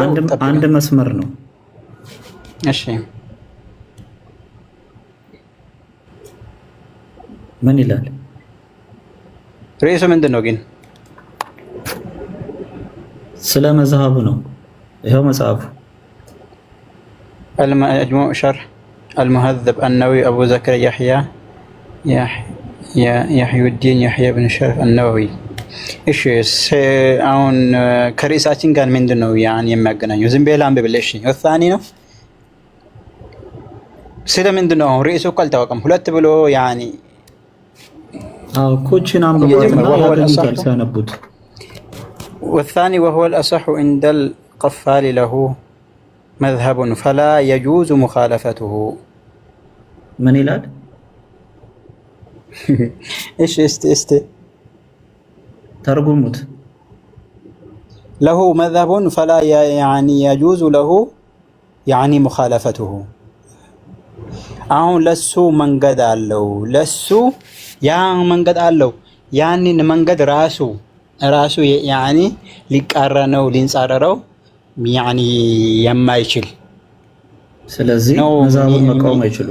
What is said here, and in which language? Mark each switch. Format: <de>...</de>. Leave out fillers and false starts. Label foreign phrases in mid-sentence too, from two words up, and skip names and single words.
<am>አንድ መስመር ነው። እሺ ምን ይላል? ርዕሱ ምንድን ነው ግን? ስለ መዝሀቡ ነው። ይሄው መጽሐፉ</am> <ar>المجموع شرح المهذب النووي أبو زكريا يحيى الدين يحيى بن شرف النووي።</ar> <am>እሺ አሁን ከርዕሳችን ጋር ምንድን ነው ያን የሚያገናኘው? ዝም ብለህ አንብብልሽ። ወሳኔ ነው ስለምንድን ነው ርዕሱ እኮ አልታወቀም። ሁለት ብሎ ያኒ ኮችን አንብበው ሲያነቡት</am> <ar>والثاني وهو الأصح عند القفال له مذهب فلا يجوز مخالفته.</ar> <am>ምን ይላል? እሺ እስቲ ተርጉሙት።</am> <ar>له مذهب فلا يعني يجوز له يعني مخالفته.</ar> <am>አሁን ለሱ መንገድ አለው ለሱ ያ መንገድ አለው ያንን መንገድ ራሱ ያኒ ሊቃረነው ሊንጻረረው ያኒ የማይችል ስለዚህ መዝሀቡን መቃወም አይችሉም።</am>